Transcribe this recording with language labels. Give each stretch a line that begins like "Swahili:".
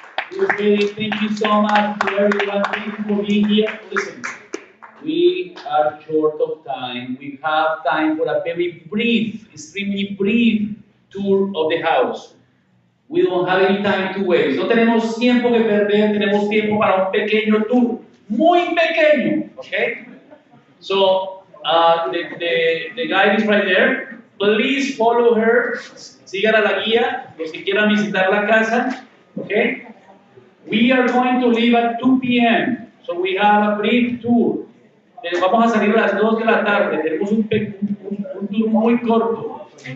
English: Thank you so much to everyone. Thank you for being here. Listen, we are short of time. We have time for a very brief, extremely brief tour of the house. We don't have any time to waste.
Spanish: No tenemos tiempo que perder, tenemos tiempo para un pequeño tour. Muy pequeño, okay?
English: So, the guide is right there. Please follow her.
Spanish: Sigan a la guía, los que quieran visitar la casa, okay?
English: We are going to leave at 2 p.m. So we have a brief tour.
Spanish: Vamos a salir a las 2 de la tarde. Tenemos un tour muy corto.